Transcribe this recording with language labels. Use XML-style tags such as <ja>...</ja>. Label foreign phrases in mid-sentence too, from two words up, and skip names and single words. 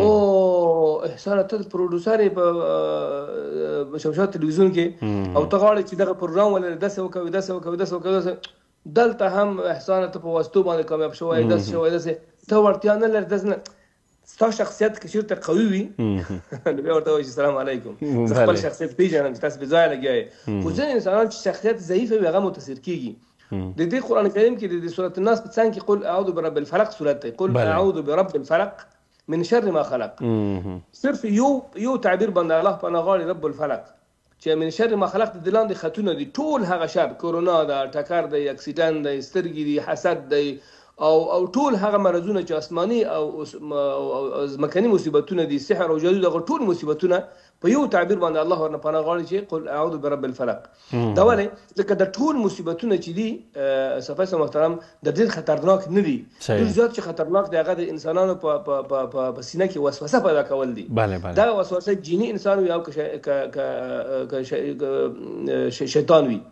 <ps>او احسانه ته پروډوسر یې په شمشاد تلویزیون کې او ته غواړې چې دغه پروګرام ولرې، داسې وکوي داسې وکوي داسې وکوي، دلته هم احسانه ته په واسطو باندې کامیاب شوی، داسې شوی داسې، ته وړتیا نه لرې، داسې نه. ستا شخصیت که چېرته قوي وي نو بیا ورته وایي چې</ps> <ar>سلام علیکم،</ar> <ps>زه خپل شخصیت پېژنم چې تاسو بې ځایه لګیا یې. خو ځینې انسانان چې شخصیت ضعیف وي هغه متاثر کېږي. د دې قرآن کریم کې د سورة الناس په څنګ کې</ps> <ar>قل اعوذ برب الفلق</ar> <ps>صورت دی،</ps> <ar>قل اعوذ برب الفلق من شر ما خلق.</ar> <ps>صرف یو تعبیر باندې الله پناه غواړي،</ps> <ar>رب الفلق،</ar> <ps>چې</ps> <ar>من شر ما خلق</ar> <ps>د لاندې خطونه دي، ټول هغه شر، کورونا ده، ټکر دی، اکسیډنټ دی، سترګې دي، حسد دی، او ټول هغه مرضونه چې آسماني او ځمکني مصیبتونه دي، سحر او جادو، دغه ټول مصیبتونه په یو تعبیر باندې الله ورنه پناه غواړي چې</ps> <ar>قل اعوذ برب الفلق.</ar> <ps>دا ولې؟ ځکه د ټول مصیبتونه چې دي صفایي محترم د ډېر خطرناک نه دي، ډېر زیات چې خطرناک دی هغه د انسانانو په سینه کې وسوسه پیدا کول دي. دا وسوسه جیني انسان وي او شیطان وي.</ps>